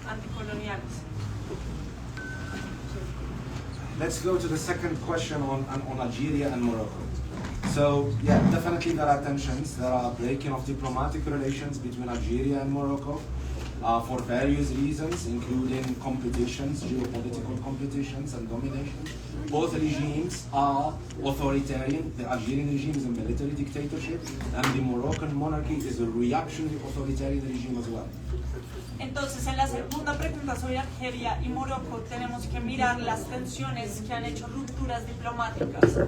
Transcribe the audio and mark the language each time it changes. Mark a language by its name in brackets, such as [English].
[Spanish] Anticoloniales. [English] Let's go to the second question on Algeria and Morocco. So, yeah, definitely there are tensions, there are breaking of diplomatic relations between Algeria and Morocco for various reasons, including competitions, geopolitical competitions and domination. Both regimes are authoritarian. The Algerian regime is a military dictatorship, and the Moroccan monarchy is a reactionary authoritarian regime as well. [Spanish] Entonces, en la segunda pregunta sobre Argelia y Morocco, tenemos que mirar las tensiones que han hecho rupturas diplomáticas.